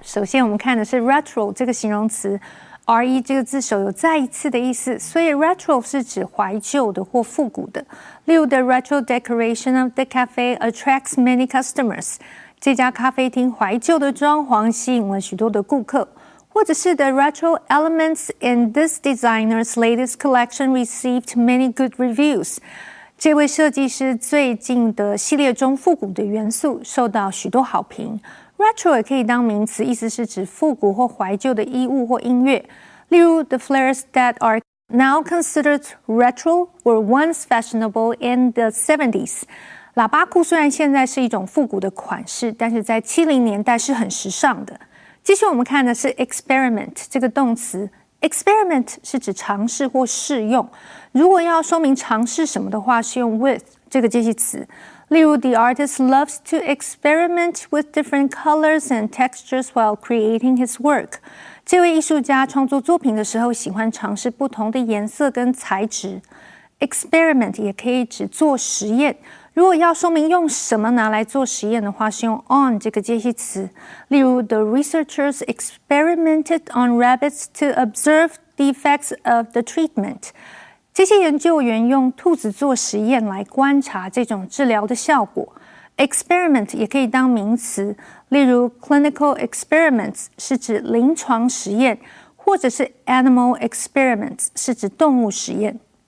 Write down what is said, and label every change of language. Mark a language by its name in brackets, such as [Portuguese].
[Chinese] 首先我们看的是 retro 这个形容词。re 这个字首有再一次的意思，所以 retro 是指怀旧的或复古的。例如 [English] The retro decoration of the cafe attracts many customers. [Chinese] 这家咖啡厅怀旧的装潢吸引了许多的顾客。或者是 [English] The retro elements in this designer's latest collection received many good reviews. [Chinese] 这位设计师最近的系列中复古的元素受到许多好评。 Retro 也可以当名词，意思是指复古或怀旧的衣物或音乐。例如 [English] The flares that are now considered retro were once fashionable in the 70s. [Chinese] 喇叭裤虽然现在是一种复古的款式，但是在70年代是很时尚的。继续我们看的是 experiment 这个动词。Experiment 是指尝试或试用。如果要说明尝试什么的话，是用 with 这个介系词。例如 [English] The artist loves to experiment with different colors and textures while creating his work. [Chinese] 这位艺术家创作作品的时候喜欢尝试不同的颜色跟材质。 Experiment 也可以指做实验。如果要说明用什么拿来做实验的话，是用 on 这个介系词。例如 [English] The researchers experimented on rabbits to observe the effects of the treatment. [Chinese] 这些研究员用兔子做实验来观察这种治疗的效果。 Experiment 也可以当名词，例如 clinical experiments 是指临床实验，或者是 animal experiments 是指动物实验。